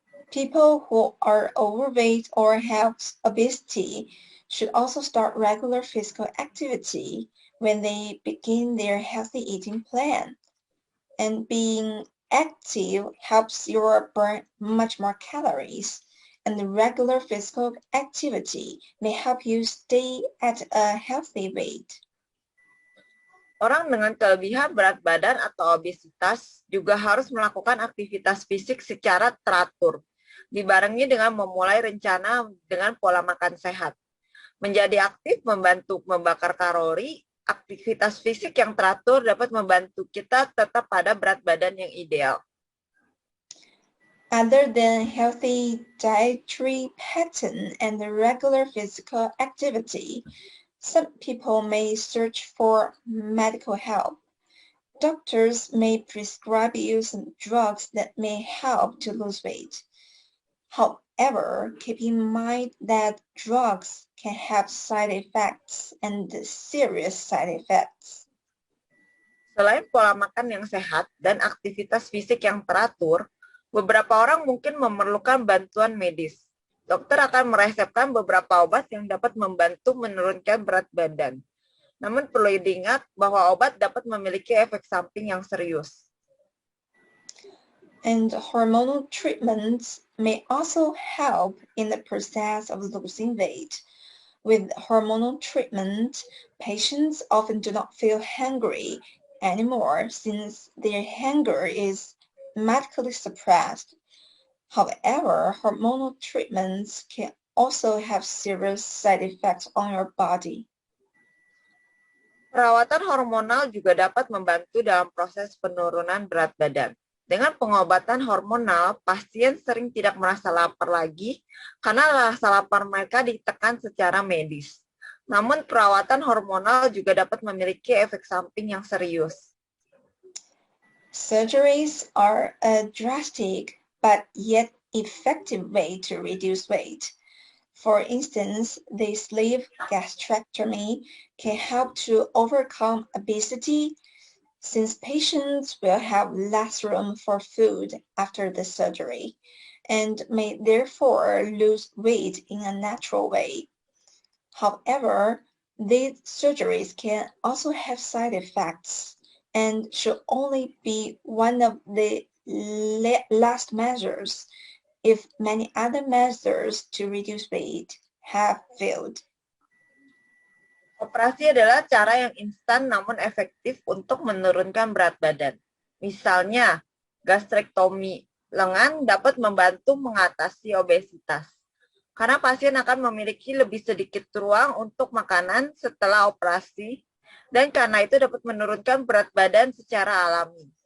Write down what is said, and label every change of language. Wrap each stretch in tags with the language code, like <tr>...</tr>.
<en>People who are overweight or have obesity should also start regular physical activity when they begin their healthy eating plan. And being active helps you burn much more calories. And the regular physical activity may help you stay at a healthy weight.</en> <id>Orang dengan kelebihan berat badan atau obesitas juga harus melakukan aktivitas fisik secara teratur, dibarengi dengan memulai rencana dengan pola makan sehat. Menjadi aktif membantu membakar kalori, aktivitas fisik yang teratur dapat membantu kita tetap pada berat badan yang ideal.</id> <en>Other than healthy dietary pattern and the regular physical activity, some people may search for medical help. Doctors may prescribe you some drugs that may help to lose weight. However, keep in mind that drugs can have side effects and serious side effects.</en> <id>Selain pola makan yang sehat dan aktivitas fisik yang teratur, beberapa orang mungkin memerlukan bantuan medis. Dokter akan meresepkan beberapa obat yang dapat membantu menurunkan berat badan. Namun perlu diingat bahwa obat dapat memiliki efek samping yang serius.</id> <en>And hormonal treatments may also help in the process of losing weight. With hormonal treatment, patients often do not feel hungry anymore since their hunger is medically suppressed. However, hormonal treatments can also have serious side effects on your body.</en> <id>Perawatan hormonal juga dapat membantu dalam proses penurunan berat badan. Dengan pengobatan hormonal, pasien sering tidak merasa lapar lagi karena rasa lapar mereka ditekan secara medis. Namun perawatan hormonal juga dapat memiliki efek samping yang serius.</id> <en>Surgeries are a drastic but yet effective way to reduce weight. For instance, the sleeve gastrectomy can help to overcome obesity since patients will have less room for food after the surgery and may therefore lose weight in a natural way. However, these surgeries can also have side effects and should only be one of the last measures if many other measures to reduce weight have failed.</en> <id>Operasi adalah cara yang instan namun efektif untuk menurunkan berat badan. Misalnya, gastrektomi lengan dapat membantu mengatasi obesitas. Karena pasien akan memiliki lebih sedikit ruang untuk makanan setelah operasi, dan karena itu dapat menurunkan berat badan secara alami.</id>